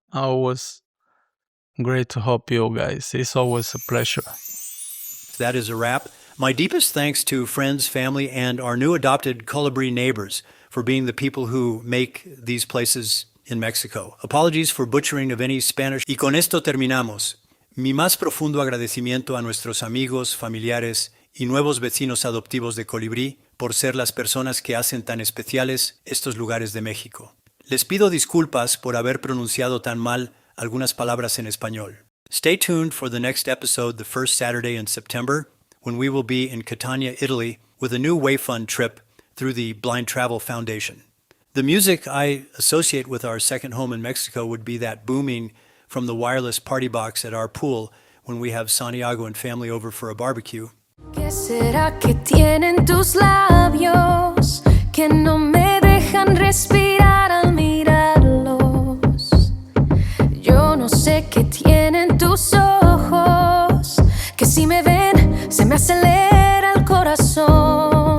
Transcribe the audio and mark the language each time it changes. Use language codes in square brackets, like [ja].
[en] Always great to help you guys. It's always a pleasure. That is a wrap. My deepest thanks to friends, family, and our new adopted Colibri neighbors for being the people who make these places in Mexico. Apologies for butchering of any Spanish. [es] Y con esto terminamos. Mi más profundo agradecimiento a nuestros amigos, familiares y nuevos vecinos adoptivos de Colibrí por ser las personas que hacen tan especiales estos lugares de México. Les pido disculpas por haber pronunciado tan mal algunas palabras en español. [en] Stay tuned for the next episode the first Saturday in September when we will be in Catania, Italy with a new Wayfund trip through the Blind Travel Foundation. The music I associate with our second home in Mexico would be that booming from the wireless party box at our pool when we have Santiago and family over for a barbecue. [es] ¿Qué será que tienen tus labios que no me dejan respirar al mirarlos? Yo no sé qué tienen tus ojos que si me ven se me acelera el corazón.